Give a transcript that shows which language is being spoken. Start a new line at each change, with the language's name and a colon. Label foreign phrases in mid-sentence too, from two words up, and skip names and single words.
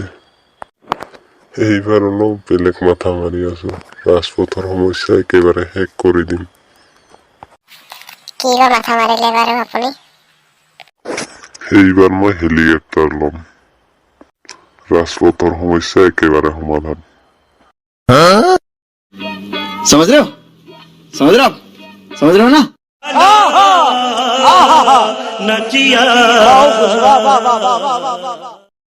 Assamese: এইবাৰ অলপ বেলেগ মাথা মাৰি আছো, ৰাজপথৰ সমস্যা একেবাৰে শেষ কৰি দিম। কি মাথা মাৰিলে বাৰু আপুনি? এইবাৰ মই হেলিকপ্টাৰ ল'ম, ৰাজপথৰ সমস্যা একেবাৰে সমাধান।
Hindi: समझ रहे हो? समझ रहे हो? समझ रहे हो ना? नचिया